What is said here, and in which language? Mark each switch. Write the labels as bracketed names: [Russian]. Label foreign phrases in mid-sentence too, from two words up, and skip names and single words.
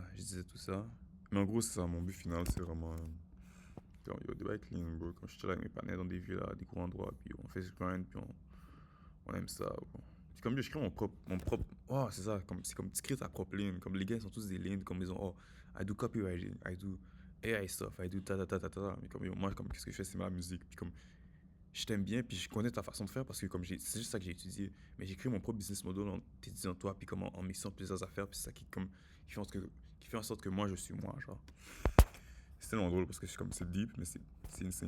[French] Je disais tout ça. Mais en gros, c'est ça. Mon but final, c'est vraiment. Comme, yo, des bails [English] clean, bro. [French] Comme je suis là avec mes panels dans des villas, des gros endroits, puis on fait ce grind, puis on aime ça, bro. Puis comme je crée mon propre. Oh, c'est ça. C'est comme tu crées ta propre ligne. Comme les gars, ils sont tous des lignes. Comme ils ont. [English] Oh, I do copywriting, I do AI stuff, I do ta ta ta ta ta. [French] Mais comme yo, moi, comme qu'est-ce que je fais, c'est ma musique. Puis comme je t'aime bien, puis je connais ta façon de faire parce que comme c'est juste ça que j'ai étudié. Mais j'ai créé mon propre business model en t'étudiant toi, puis comme en mixant plusieurs affaires, puis c'est ça qui fait en sorte que moi je suis moi, genre. C'est tellement drôle parce que c'est deep, mais c'est insane.